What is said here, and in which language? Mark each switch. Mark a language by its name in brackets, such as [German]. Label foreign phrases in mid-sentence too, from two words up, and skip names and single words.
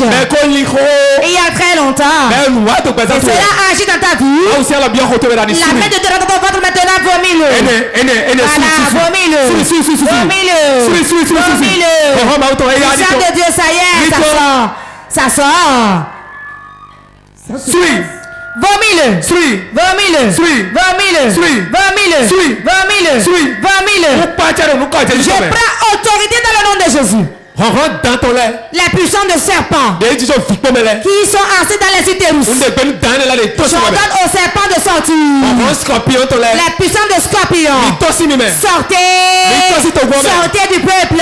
[French] Il y a très longtemps. Et cela agit dans ta vie. La main de Dieu dans ton ventre maintenant, vomis-le. Le sang de Dieu, ça y est, ça sort. Vomile. Sui. Vomile. Sui. Vomile. Sui. Vomile. Sui. Vomile. Sui. Vomile. Je prends autorité dans le nom de Jésus. Dans ton lait. Les puissants de serpents qui sont assis dans les utérus. J'ordonne aux serpents de sortir. Les puissants de scorpions. Sortez. Sortez du peuple.